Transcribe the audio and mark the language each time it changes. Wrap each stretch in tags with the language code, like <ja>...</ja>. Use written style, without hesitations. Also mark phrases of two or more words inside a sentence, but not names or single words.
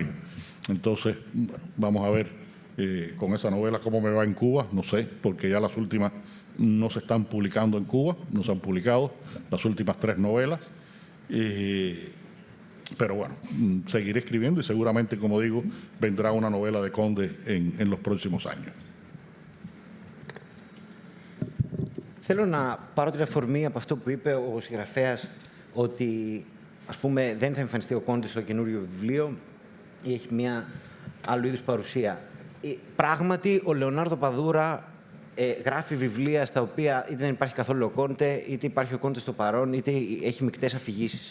<es>Entonces, vamos a ver con esa novela cómo me va en Cuba, no sé, porque ya las últimas no se están publicando en Cuba, no se han publicado las últimas 3 novelas. Pero bueno, seguiré escribiendo y seguramente, como digo, vendrá una novela de Conde en los próximos años.</es> <el>Θέλω να πάρω την αφορμή από αυτό που είπε ο συγγραφέας, ότι ας πούμε δεν θα εμφανιστεί ο Κόντης στο καινούριο βιβλίο ή έχει μια άλλου είδους παρουσία. Πράγματι, ο Λεωνάρδο Παδούρα γράφει βιβλία στα οποία είτε δεν υπάρχει καθόλου ο Κόντε, είτε υπάρχει ο Κόντε στο παρόν, είτε έχει μεικτές αφηγήσεις.</el>